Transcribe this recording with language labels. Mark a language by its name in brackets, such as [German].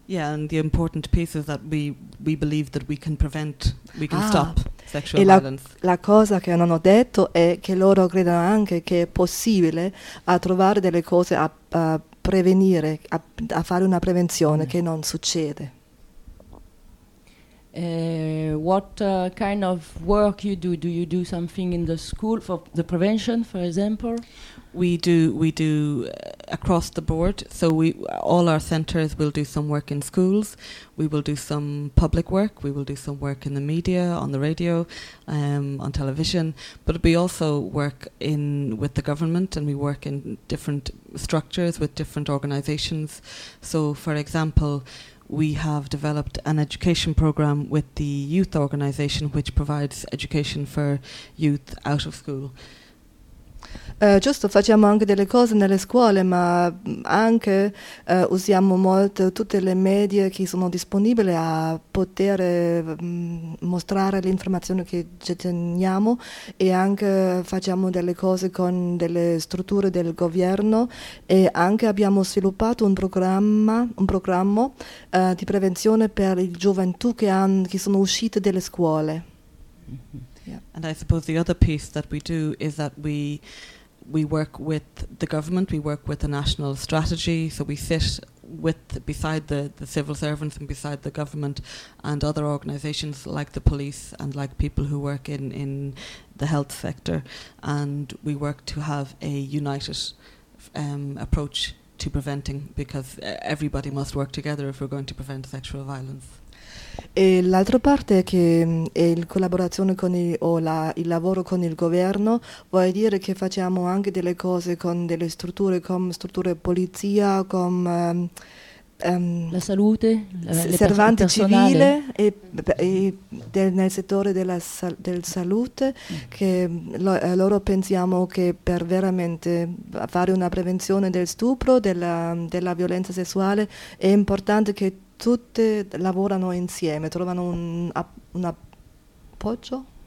[English] Yeah, and the important piece is that we believe that we can prevent, we can stop sexual violence. [Italian] La cosa che non ho detto è che loro credono anche che è possibile a trovare delle cose a prevenire, a fare una prevenzione che non succede. [English] What kind of work you do? Do you do something in the school for the prevention, for example? We do across the board. So we all our centers will do some work in schools. We will do some public work. We will do some work in the media, on the radio, on television. But we also work in with the government, and we work in different structures with different organizations. So, for example, we have developed an education program with the youth organization, which provides education for youth out of school. [Italian] Giusto, facciamo anche delle cose nelle scuole, ma anche usiamo molto tutte le medie che sono disponibili a poter mostrare le informazioni che ci teniamo, e anche facciamo delle cose con delle strutture del governo, e anche abbiamo sviluppato un programma di prevenzione per le gioventù che sono uscite dalle scuole. [English] And I suppose the other piece that we do is that we work with the government, we work with the national strategy, so we sit beside the civil servants and beside the government and other organisations like the police and like people who work in the health sector, and we work to have a united approach to preventing, because everybody must work together if we're going to prevent sexual violence. [Italian] E l'altra parte è che è la collaborazione con il lavoro con il governo, vuol dire che facciamo anche delle cose con delle strutture, come strutture polizia, come la salute, servante civile, e nel settore della salute, che loro pensiamo che per veramente fare una prevenzione del stupro, della violenza sessuale, è importante che tutte lavorano insieme, trovano un appoggio?